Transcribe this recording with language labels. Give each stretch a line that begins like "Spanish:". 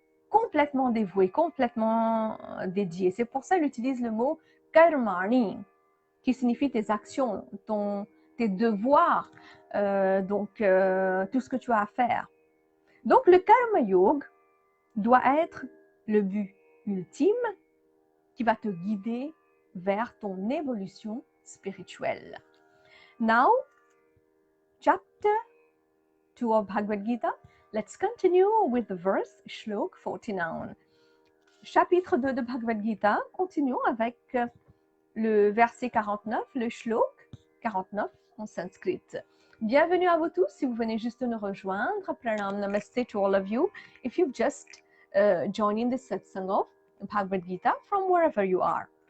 French: Complètement dévoué, complètement dédié. C'est pour ça qu'il utilise le mot karmani, qui signifie tes actions, tes devoirs, tout ce que tu as à faire. Donc, le karma yoga doit être le but ultime qui va te guider vers ton évolution spirituelle.
English: Now, chapter 2 of Bhagwad Gita. Let's continue with the verse Shlok 49.
French: Chapitre 2 de Bhagwad Gita, continuons avec le verset 49, le Shlok 49 en sanskrit. Bienvenue à vous tous si vous venez juste de nous rejoindre.
English: Pranam Namaste to all of you. If you've just joined in the Satsang of Bhagwad Gita from wherever you are.